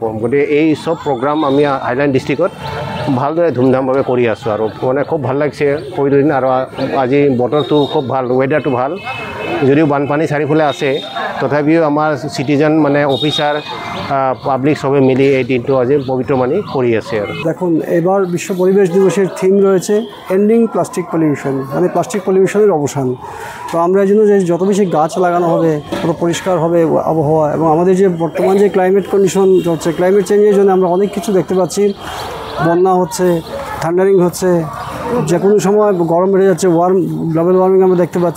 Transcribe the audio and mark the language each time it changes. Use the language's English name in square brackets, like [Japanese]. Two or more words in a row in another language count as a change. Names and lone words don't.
[Assamese] গতিকে এই চব প্ৰগ্ৰাম আমি হাইলাকান্দি ডিষ্ট্ৰিক্টত ভালদৰে ধুমধামভাৱে কৰি আছোঁ। আৰু মানে খুব ভাল লাগিছে পবিত্ৰ দিন। আৰু আজি বতৰটো খুব ভাল, ৱেডাৰটো ভাল, যদিও বানপানী চাৰিওফালে আছে, তথাপিও আমাৰ চিটিজেন মানে [English] officer public [Assamese] সবে মিলি এই দিনটো আজি পবিত্র মানি করে আছে। [Bangla] আর দেখুন, এবার বিশ্ব পরিবেশ দিবসের থিম রয়েছে [English] ending plastic pollution, [Bangla] মানে প্লাস্টিক পলিউশনের অবসান। তো আমরা এই জন্য যে যত বেশি গাছ লাগানো হবে তত পরিষ্কার হবে আবহাওয়া। এবং আমাদের যে বর্তমান যে [English] climate condition [Bangla] হচ্ছে, ক্লাইমেট চেঞ্জের জন্য আমরা অনেক কিছু দেখতে পাচ্ছি, বন্যা হচ্ছে, থান্ডারিং হচ্ছে, যে কোনো সময় গরম বেড়ে যাচ্ছে, [English] global warming [Bangla] আমরা দেখতে পাচ্ছি।